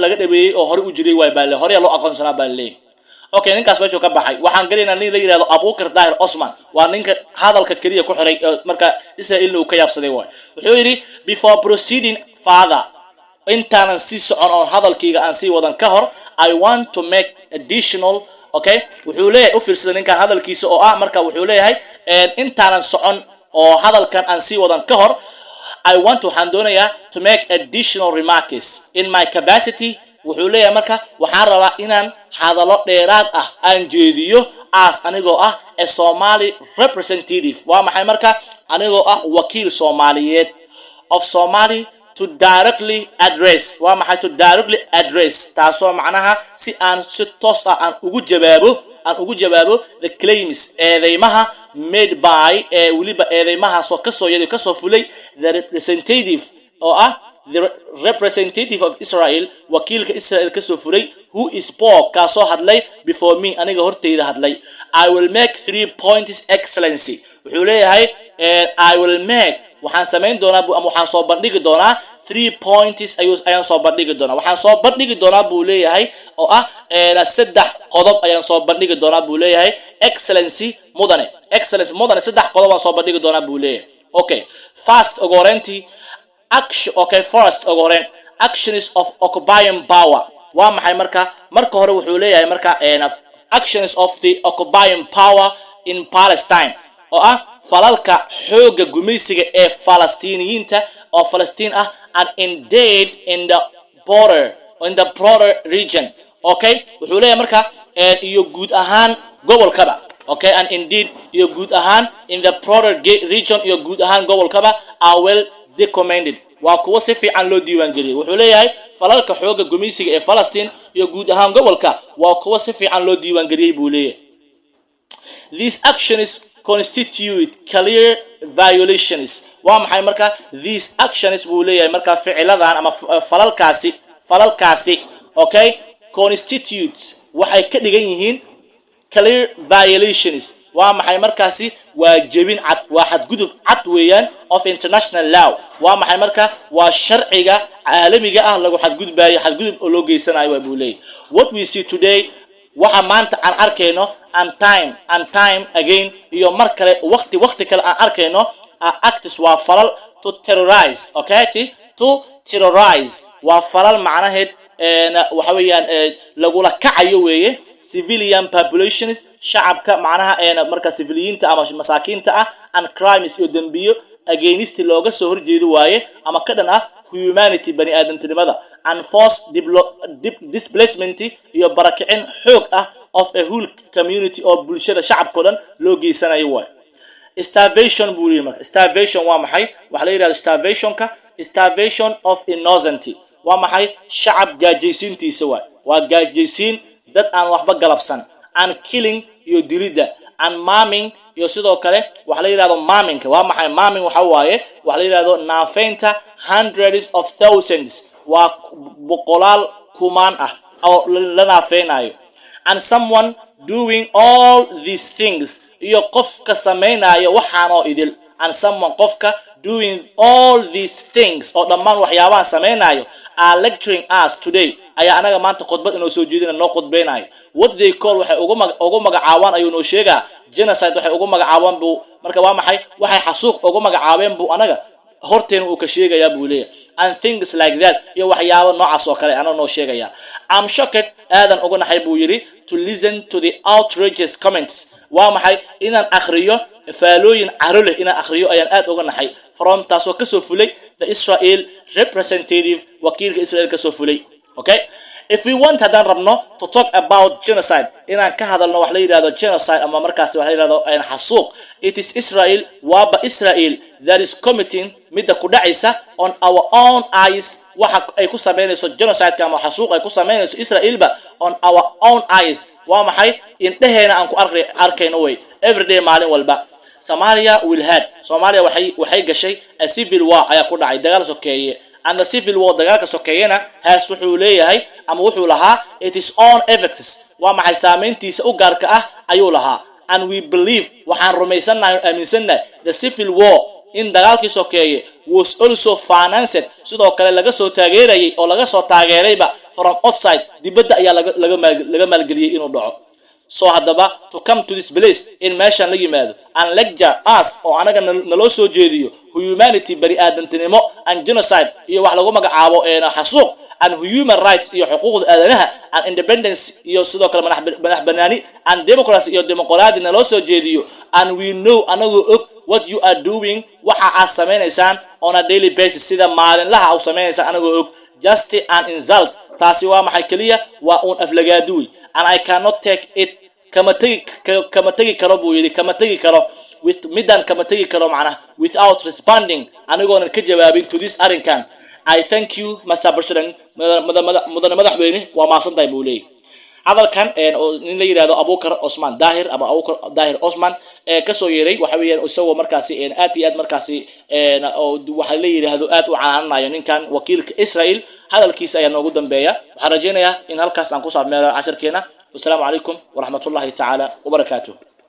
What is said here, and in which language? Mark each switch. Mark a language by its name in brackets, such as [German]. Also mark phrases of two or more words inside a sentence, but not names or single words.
[Somali] laga dhabeeyay oo hore u jiray way baa hore loo aqoonsanaa baa leeyahay okay ninkaas meesha ka baxay waxaan galeynaa nin la yiraahdo Abukar Dahir Osman waa ninka hadalka kaliya ku xiray marka Israel uu ka yaabsaday way wuxuu yiri [English] before proceeding further [Somali] intaan si socon oo hadalkayga aan sii wadan ka hor [English] I want to make additional [Somali] okay wuxuu leeyahay u fiirsada ninka hadalkiisa oo ah marka wuxuu leeyahay intaan socon oo hadalkan aan sii wadan ka hor [English] I want [Somali] to handoonayaa [English] to make additional remarks in my capacity [Somali] wuxuu leeyahay marka waxaan rabaa inaan hadallo dheeraad ah aan jeediyo as anigoo ah [English] a Somali representative [Somali] waa maxay marka anigoo ah wakiil Soomaaliyeed [English] of Somali to directly address [Somali] waa maxay [English] to directly address [Somali] taasoo macnaha si aan si toos ah aan ugu jawaabo [English] the claims [Somali] eedeymaha [English] made by [Somali] waliba eedeymaha soo ka soo fulay [English] the representative [Somali] oo ah [English] the representative of Israel [Somali] wakiilka Israel ka soo fulay [English] who spoke [Somali] ka soo hadlay before me aniga horteyda hadlay [English] I will make 3 points excellency [Somali] wuxuu leeyahay [English] I will make [Somali] waxaan sameyn doonaa ama waxaan soo bandhigi doonaa 3 points ayaan soo bandhigi doonaa waxaan soo bandhigi doonaa buu leeyahay oo ah 3 qodob ayaan soo bandhigi doonaa buu leeyahay excellency mudane 3 qodob aan soo bandhigi doonaa buu leeyahay [English] okay first ogorenti action okay first ogoren actions of occupying power [Somali] waa maxay marka hore wuxuu leeyahay marka [English] actions of the occupying power in Palestine [Somali] oo ah falalka xooga gumaysiga ee Falastiiniyiinta oo Falastiin ah [English] and indeed in the broader region okay [Somali] wuxuu leeyahay marka iyo guud ahaan gobolkaba okay [English] and indeed [Somali] iyo guud ahaan [English] in the broader region [Somali] iyo guud ahaan gobolkaba [English] are well documented [Somali] waa kuwa si fiican loo diiwaan geliyay wuxuu leeyahay falalka xooga gumaysiga ee Palestine iyo guud ahaan gobolka waa kuwa si fiican loo diiwaan geliyay buu leeyahay [English] these actions constitute clear violations [Somali] waa maxay marka [English] these actions [Somali] buu leeyahay marka ficiladan ama falalkaasi okay constitute waxay ka dhigan yihiin [English] clear violations [Somali] waa maxay markaasi waa jebin cad waa xadgudub cad weeyaan [English] of international law [Somali] waa maxay marka waa sharciga caalamiga ah lagu xadgudbaayo xadgudub oo loo geysanayo waa buu leeyahay [English] what we see today [Somali] waxa maanta aan arkayno [English] and time again [Somali] iyo mar kale waqti kale aan arkayno acts waa falal [English] to terrorize okay to terrorize [Somali] waa falal macnaheed waxa weeyaan lagu la kacayo weeye [English] civilian populations [Somali] shacabka macnaha marka civiliyiinta ama masaakiinta ah [English] and crimes [Somali] iyo dambiyo against looga soo horjeedo waaye ama ka dhan ah humanity bani aadamtinimada [English] and forced [Somali] displacement iyo barakicin xoog ah [English] of a whole community [Somali] oo bulshada shacabka dhan loo geysanayo waaye starvation buu leeyahay marka starvation waa maxay waxa la yiraahdaa [English] starvation of innocent [Somali] waa maxay shacab gaajaysiintiisa waa gaajaysiin dad aan waxba galabsan [English] and killing [Somali] iyo dilida [English] and maiming [Somali] iyo sidoo kale waxa la yiraahdo maiming waa maxay maiming waxa waaye waxa la yiraahdo naafeynta [English] hundreds of thousands [Somali] waa boqolaal kumaan ah oo la naafeynayo [English] and someone doing all these things [Somali] iyo qofka sameeynayo waxaan oo idil [English] and someone [Somali] qofka [English] doing all these things [Somali] oo dhammaan waxyaabaha sameeynayo [English] are lecturing us today [Somali] ayaa anaga maanta khudbad inoo soo jeedina noo khudbeynayo [English] what they call [Somali] waxay ugu magacaabaan ayuu noo sheegaa genocide waxay ugu magacaabaan buu marka waa maxay waxay xasuuq ugu magacaabeen buu anaga horteen uu ka sheegayaa buu leeyahay [English] and things like that [Somali] iyo waxyaabo noocaas oo kale ana noo sheegaya [English] I'm shocked [Somali] aadan ugu naxay buu yiri [English] to listen to the outrageous comments [Somali] waa maxay inaan akhriyo faalooyin caro leh inaan akhriyo ayaan aad uga naxay from taasoo ka soo fulay [English] the Israel representative [Somali] wakiilka Israel ka soo fulay [English] okay if we want [Somali] hadan rabno [English] to talk about genocide [Somali] inaan ka hadalno wax la yiraahdo genocide ama markaas wax la yiraahdo ay xasuuq [English] it is Israel Israel that is committing [Somali] midda ku dhacaysa [English] on our own eyes [Somali] waxa ay ku sameynayso genocide ama xasuuq ay ku sameynayso Israel [English] on our own eyes [Somali] waa maxay indhaheena aan ku arkayno way everyday maalin walba Somalia waxay gashay [English] a civil war [Somali] ayaa ku dhacay dagaal sokeeye [English] and the civil war [Somali] dagaalka sokeeyana haas wuxuu leeyahay ama wuxuu lahaa [English] it is on effects [Somali] waa maxay saameyntiisa u gaarka ah ayuu lahaa. [English] And we believe [Somali] waxaan rumaysanahay aaminsannahay [English] the civil war in [Somali] dagaalkii sokeeye [English] was also financed [Somali] sidoo kale laga soo taageerayay oo laga soo taageerayba [English] from outside [Somali] dibadda ayaa laga maalgeliyay inuu dhaco. So hadaba [English] to come to this place [Somali] in meeshan la yimaado [English] and lecture us [Somali] oo anaga naloo soo jeediyo humanity bari aadantinimo [English] and genocide [Somali] iyo wax lagu magacaabo xasuuq [English] and human rights [Somali] iyo xuquuqda aadanaha [English] and independence [Somali] iyo sidoo kale madax banaani [English] and democracy [Somali] iyo dimuqraadi naloo soo jeediyo. [English] And we know [Somali] anagu og [English] what you are doing [Somali] waxa aad sameeynaysan [English] on a daily basis [Somali] sida maalinlaha aad sameeynaysan anagu og [English] just an insult [Somali] taasi waa maxay kaliya waa un aflagaaduwi. [English] And I cannot take it [Somali] kama tagi karo buu yiri kama tagi karo with midan kama tagi karo macna [English] without responding [Somali] anigoona ka jawaabin [English] to this [Somali] arrinkan. [English] I thank you Mr. [Somali] President mudane madaxweyne waa maasantahay buu leeyahay. hadalkan in la yiraahdo Abukar Osman Dahir ama Abukar Dahir Osman ka soo yeeray waxa weeyaan isagoo markaasi aad iyo aad markaasi waxa la yiraahdo aad u caanaanayo ninkan wakiilka Israel hadalkiisa ayaa noogu dambeeya. waxaan rajeynayaa in halkaas aan ku saabmeeyo casharkeena. [Arabic] والسلام عليكم ورحمة الله تعالى وبركاته.